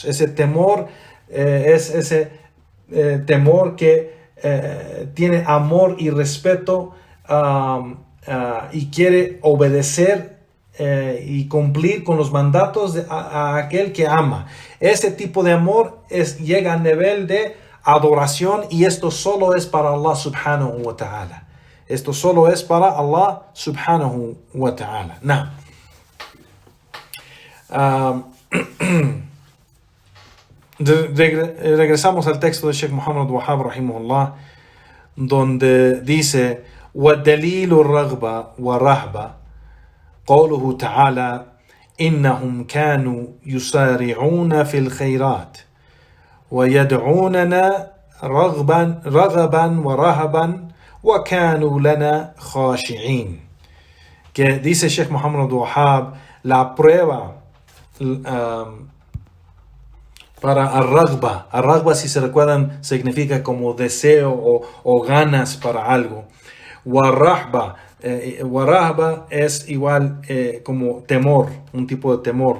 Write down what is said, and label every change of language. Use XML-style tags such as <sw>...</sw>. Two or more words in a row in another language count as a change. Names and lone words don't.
<es>Ese temor es ese temor que tiene amor y respeto y quiere obedecer y cumplir con los mandatos a aquel que ama. Ese tipo de amor llega al nivel de adoración y esto solo es para Allah</es> <ar>سبحانه وتعالى.</ar> <es>Esto solo es para Allah</es> <ar>سبحانه وتعالى.</ar> <es>Now, regresamos al texto de Sheikh Muhammad Wahab rahimahullah donde dice</es> <ar>وَدَلِيلُ الرَّغْبَةِ وَرَهْبَةِ قوله تعالى إنهم كانوا يسارعون في الخيرات ويدعوننا رغبا ورهبا وكانوا لنا خاشعين.</ar> <es>Que dice Sheikh Muhammad Wahab, la prueba para al-raghba. Al-raghba, si se recuerdan, significa como deseo o ganas para algo. Warahba. Warahba es igual como temor, un tipo de temor.</es>